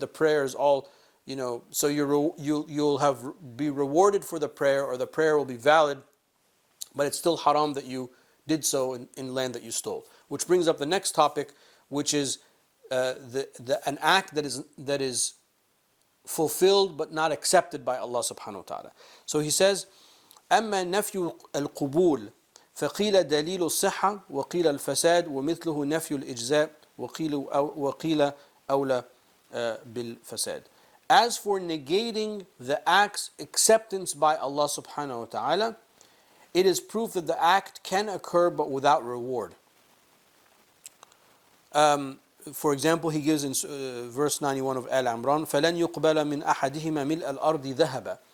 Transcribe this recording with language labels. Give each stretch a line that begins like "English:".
English: The prayer is all, so you'll be rewarded for the prayer, or the prayer will be valid, but it's still haram that you did so in land that you stole. Which brings up the next topic, which is an act that is fulfilled but not accepted by Allah subhanahu wa ta'ala. So he says,
Arabic: أما نفي القبول فقيل دليل الصحة وقيل الفساد ومثله نفي الإجزاء وقيل أولى بالفساد.
English: As for negating the act's acceptance by Allah subhanahu wa ta'ala, it is proof that the act can occur but without reward. For example, he gives in verse 91 of Al-Imran,
Arabic: فَلَنْ يُقْبَلَ مِنْ أَحَدِهِمَا مِلْءَ الْأَرْضِ ذَهَبًا.